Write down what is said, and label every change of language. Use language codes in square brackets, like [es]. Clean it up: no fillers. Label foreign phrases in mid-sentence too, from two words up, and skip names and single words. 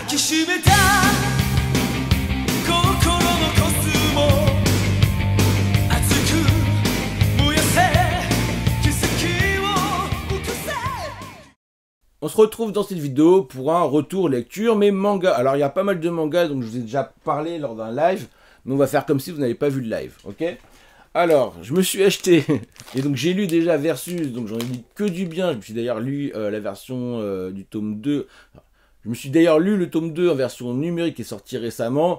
[ja] きしめた心のコスモ熱く燃やせ奇跡を起こせ。 [fr] On se retrouve dans cette vidéo pour un retour lecture mais manga. Alors il y a pas mal de mangas donc je vous ai déjà parlé lors d'un live, mais on va faire comme si vous n'avez pas vu le live, ok? Alors je me suis acheté et donc j'ai lu déjà Versus, donc j'en ai dit que du bien. Je me suis d'ailleurs lu la version du tome 2. Je me suis d'ailleurs lu le tome 2 en version numérique qui est sorti récemment.